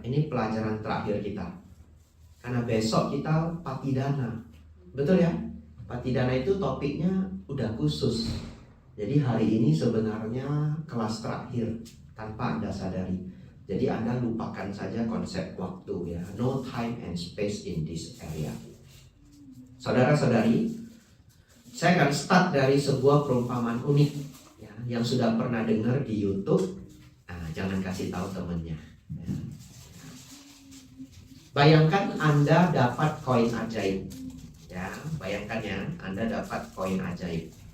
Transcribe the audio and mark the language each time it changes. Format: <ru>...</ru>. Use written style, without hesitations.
<id>Ini pelajaran terakhir kita. Karena besok kita Patidana. Betul ya? Patidana itu topiknya udah khusus. Jadi hari ini sebenarnya kelas terakhir tanpa Anda sadari. Jadi Anda lupakan saja konsep waktu ya.</id> <en>No time and space in this area.</en> <id>Saudara-saudari, saya akan start dari sebuah perumpamaan unik ya, yang sudah pernah dengar di YouTube. Nah, jangan kasih tahu temennya. Ya. Bayangkan Anda dapat koin ajaib. Ya, bayangkan ya, Anda dapat koin ajaib.</id>